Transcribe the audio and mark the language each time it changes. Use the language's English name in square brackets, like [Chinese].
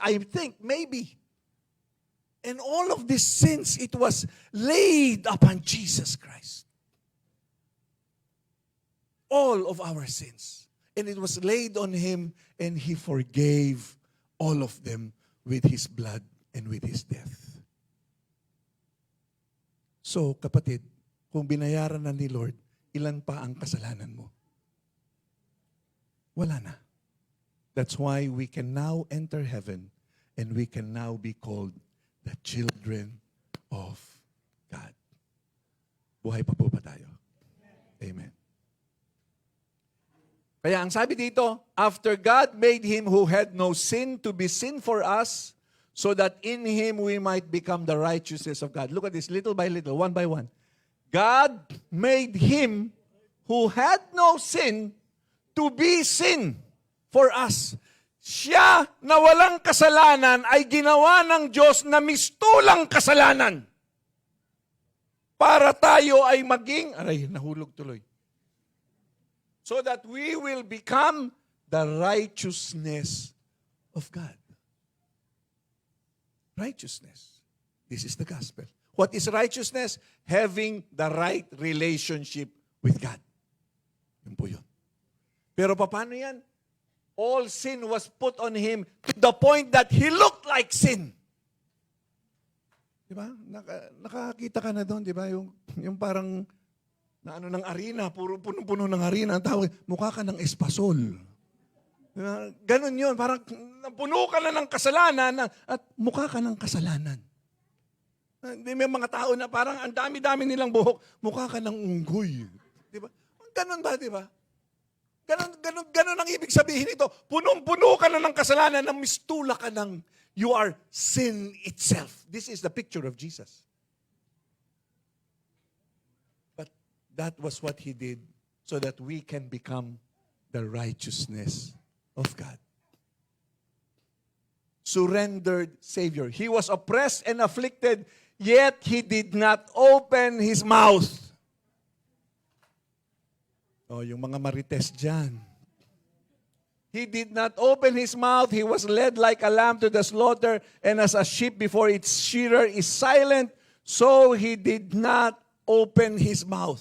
[English] I think, maybe. And all of these sins, it was laid upon Jesus Christ. All of our sins. And it was laid on Him, and He forgave all of them with His blood and with His death. [Filipino] So, kapatid, kung binayaran na ni Lord, ilan pa ang kasalanan mo? Wala na. [English] That's why we can now enter heaven, and we can now be called the children of God. [Filipino] Buhay pa po ba tayo? [English] Amen. [Filipino] Kaya ang sabi dito, [English] after God made Him who had no sin to be sin for us, so that in Him we might become the righteousness of God. Look at this, little by little, one by one. God made Him who had no sin to be sin for us. [Filipino] Siya na walang kasalanan ay ginawa ng Diyos na mistulang kasalanan para tayo ay maging, nahulog tuloy. [English] So that we will become the righteousness of God. Righteousness. This is the gospel. What is righteousness? Having the right relationship with God. [Filipino] Yun po yun. Pero paano yan? [English] All sin was put on Him to the point that He looked like sin. [Filipino] Diba? Nakakita ka na doon, diba? Yung parang ng arena, puro puno-puno ng arena. Ang tawag, mukha ka ng espasol. Ganun yun. Parang puno ka na ng kasalanan at mukha ka ng kasalanan. May mga tao na parang ang dami-dami nilang buhok, mukha ka ng unggoy. Di ba? Ganun ba, di ba? Ganun ang ibig sabihin ito. Punong-puno ka na ng kasalanan na mistula ka ng [English] you are sin itself. This is the picture of Jesus. But that was what He did so that we can become the righteousness of God. Surrendered Savior. He was oppressed and afflicted, yet He did not open His mouth. [Filipino] Oh, yung mga marites dyan. [English] He did not open His mouth. He was led like a lamb to the slaughter, and as a sheep before its shearer is silent, so He did not open His mouth.